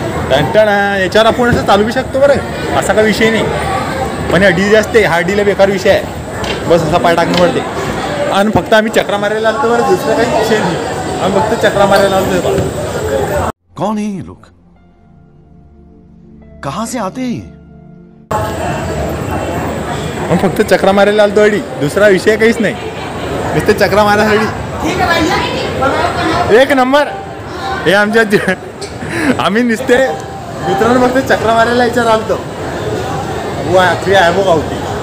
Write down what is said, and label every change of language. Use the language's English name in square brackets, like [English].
[Marathi] याच्यावर आपण असं चालू बी शकतो बरं. असा काही विषय नाही पण डी असते हा डीला बेकार विषय आहे. बस असा पाय टाकणं पडते आणि फक्त आम्ही चक्रा मारायला आलतो बरं. दुसरं काही विषय नाही. आम्ही फक्त चक्रा मारायला आलतो. [Hindi] कौन है ये लोग, कहां से आते हैं? [Marathi] मग फक्त चक्रा मारायला आलतो अडी. दुसरा विषय काहीच नाही. नुसते चक्रा मारायसाठी. एक नंबर. हे आमच्या आम्ही नुसते मित्रांनो फक्त चक्रा मारायला याच्यावर आलतो. आखरी आहे बघा होती.